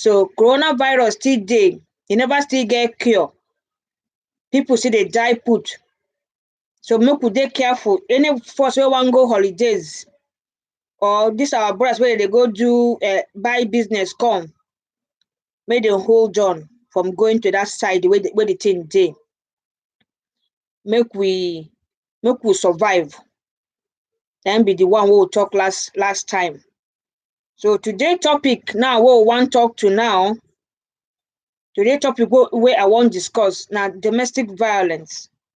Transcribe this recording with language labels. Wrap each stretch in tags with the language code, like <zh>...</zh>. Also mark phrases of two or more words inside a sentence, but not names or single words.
<pcm>So coronavirus still dey, e never still get cure. People see they die put. So make we dey careful. Any of us wey wan go holidays, or this our brothers where they go do buy business come, make they hold on from going to that side where the thing dey. Make we survive. Then be the one we will talk last time. So today topic now, what we want talk to now, today topic where I want discuss now domestic violence.</pcm>